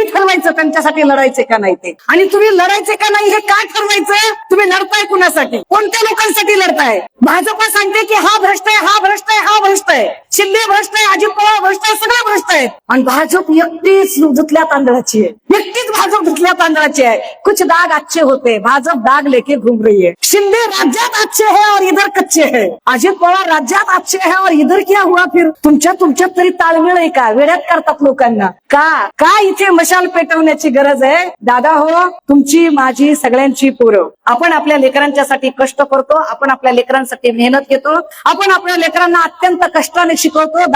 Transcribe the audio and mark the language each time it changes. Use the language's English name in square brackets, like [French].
[Marathi] तुम्ही ठरवायचं त्यांच्यासाठी लढायचे का नाही ते. आणि तुम्ही लढायचे का नाही हे काय ठरवायचं? तुम्ही लढताय कुणासाठी, कोणत्या लोकांसाठी लढताय? भाजप सांगते की हा भ्रष्ट आहे, हा भ्रष्ट आहे, हा भ्रष्ट आहे, शिंदे भ्रष्ट आहे, अजित पवार भ्रष्ट आहे, सगळे भ्रष्ट आहेत. आणि भाजप एकटीच धुतल्या तांदळाची आहे, एकटीच भाजप धुतल्या तांदळाची आहे. [Hindi] कुछ दाग अच्छे होते, भाजप दाग लेके घूम रही है. शिंदे राज्यात अच्छे है और इधर कच्चे है, अजित पवार राज्यात अच्छे है और इधर क्या हुआ फिर? [Marathi] तुमच्यात तरी ताळमेळ आहे का? वेड्यात करतात लोकांना का इथे मशाल पेटवण्याची गरज आहे? दादा हो, तुमची माझी सगळ्यांची पोरं, आपण आपल्या लेकरांच्यासाठी कष्ट करतो, आपण आपल्या लेकरांसाठी मेहनत घेतो, आपण आपल्या लेकरांना अत्यंत कष्टाने शिकवतो.